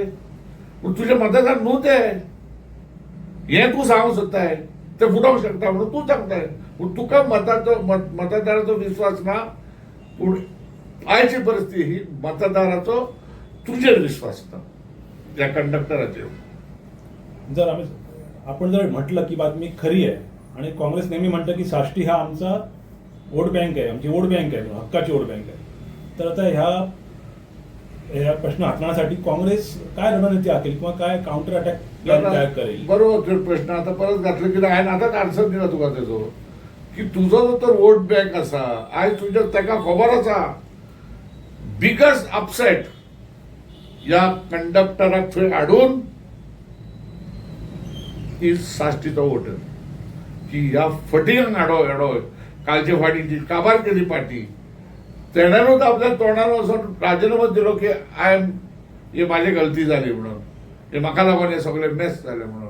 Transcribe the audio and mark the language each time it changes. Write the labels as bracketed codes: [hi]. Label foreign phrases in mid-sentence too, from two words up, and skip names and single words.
[kok] तुजे मतदार न्हू ते. हें तूं सांगूंक सोदताय ते फुडोवंक शकता म्हणून तूं सांगताय. पूण तुका मतदाराचो विश्वास ना. पूण आयची परिस्थिती ही मतदाराचो तुजेर विश्वास ना, त्या कंडक्टराचेर. [mr] जर आपण जर म्हटलं की बातमी खरी आहे आणि काँग्रेस नेहमी म्हणतं की साष्टी हा आमचा [en] vote bank [mr] आहे, आमची [en] vote bank [mr] आहे, हक्काची [en] vote bank [mr] आहे, तर आता ह्या प्रश्न हाताळण्यासाठी काँग्रेस काय रणनीती आखेल किंवा काय [en] counter attack plan [mr] तयार करेल? [kok] बरोबर प्रश्न आता परत घातलं की हांवें आतांच आन्सर दिला तुका तेजो की तुजो जो तर वोट बँक आसा आयज तुज्या ताका खबर आसा [en] biggest upset [kok] या कंडक्टराक थंय हाडून इज साश्टीचो वोटर की ह्या फटींग हाडो कालचे फाटी जी काबार केली पार्टी तेण्यानूच आपल्या तोंडार वचून राजिनामो दिलो की हे माझी गलती जाली म्हणून, हे म्हाका लागून हे सगळे मेस जाले म्हणून.